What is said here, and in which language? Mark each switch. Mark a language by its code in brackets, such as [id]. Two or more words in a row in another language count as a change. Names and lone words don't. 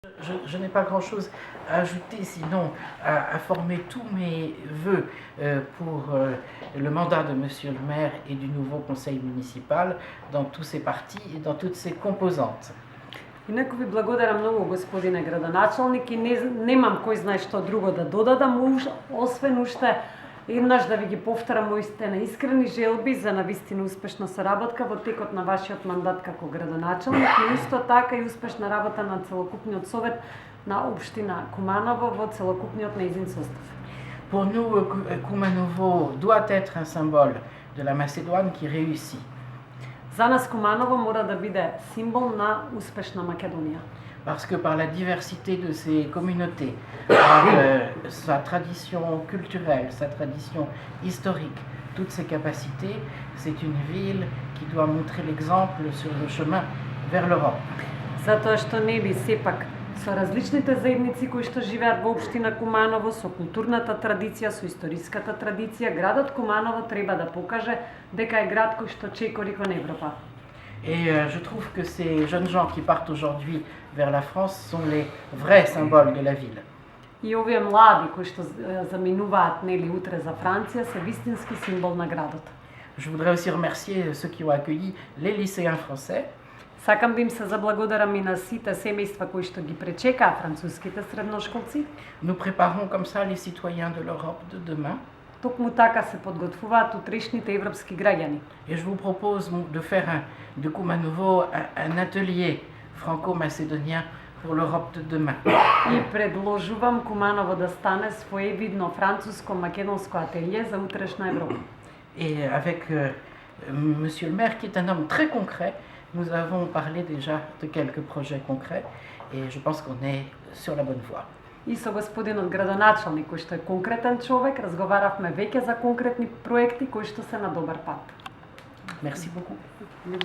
[fr] Je n'ai pas grand-chose à ajouter, sinon à former tous mes vœux pour le mandat de Monsieur le maire et du nouveau conseil municipal dans tous ses partis et dans toutes ses composantes. [mk] Инаку ви благодарам многу, господине градоначалник, и немам кој знае што друго да додадам, освен уште еднаш да ви ги повторам моите наискрени желби за навистина успешна соработка во текот на вашиот мандат како градоначалник, и исто така и успешна работа на целокупниот совет на општина Куманово во целокупниот нејзин состав. [fr] Pour nous, Kumanovo doit être un symbole de la Macédoine qui réussit. [mk] За нас Куманово мора да биде символ на успешна Македонија. [fr] Parce que par la diversité de ses communautés, par sa tradition culturelle, sa tradition historique, toutes ses capacités, c'est une ville qui doit montrer l'exemple sur le chemin vers l'Europe. [mk] Затоа што нели сепак со различните заедници кои што живеат во општина Куманово, со културната традиција, со историската традиција, градот Куманово треба да покаже дека е град кој што чекори кон Европа. [fr] Et je trouve que ces jeunes gens qui partent aujourd'hui vers la France sont les vrais symboles de la ville. [mk] И овие млади кои што заминуваат нели утре за Франција се вистински символ на градот. [fr] Je voudrais aussi remercier ceux qui ont accueilli les lycéens français. [mk] Сакам да им се заблагодарам и на сите семејства кои што ги пречекаа француските средношколци. [fr] Nous préparons comme ça les citoyens de l'Europe de demain. [mk] Токму така се подготвуваат утрешните европски граѓани. [fr] Et je vous propose de faire de Kumanovo un atelier franco-macédonien pour l'Europe de demain. [mk] И предложувам Куманово да стане своевидно француско-македонско ателје за утрешна Европа. [fr] Et avec Monsieur le maire, qui est un homme très concret, nous avons parlé déjà de quelques projets concrets et je pense qu'on est sur la bonne voie. [mk] И со господинот градоначалник, кој што е конкретен човек, разговаравме веќе за конкретни проекти кои што се на добар пат. [fr] Merci beaucoup.